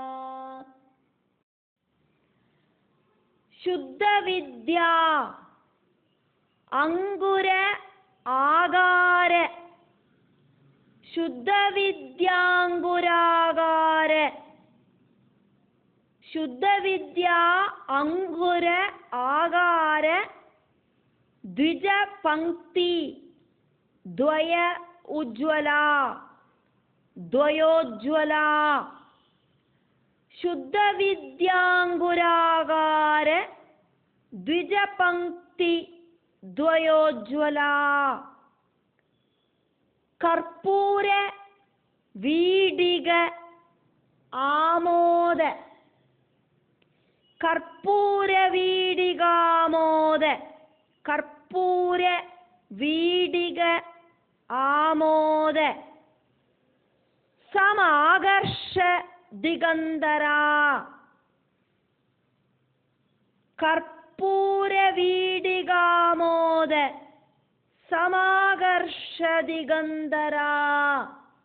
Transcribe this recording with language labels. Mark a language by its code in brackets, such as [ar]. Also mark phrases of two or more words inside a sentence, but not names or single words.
[sa] शुद्ध विद्या अंगुर आगार शुद्ध विद्यांगुरागार शुद्ध विद्या अंगुर आगार द्विज पंक्ति द्वय उज्ज्वला द्वयोज्वला. शुद्ध विद्यांगुरागार द्विज पंक्ति द्वयोज्वला കർപ്പൂര വീടിക ആമോദ കർപ്പൂര വീടികാമോദ കർപ്പൂര വീടിക ആമോദ സമാകർഷ ദിഗന്ധരാ കർപ്പൂര വീടികാമോദ സമാകർഷ ദിഗന്ധരാ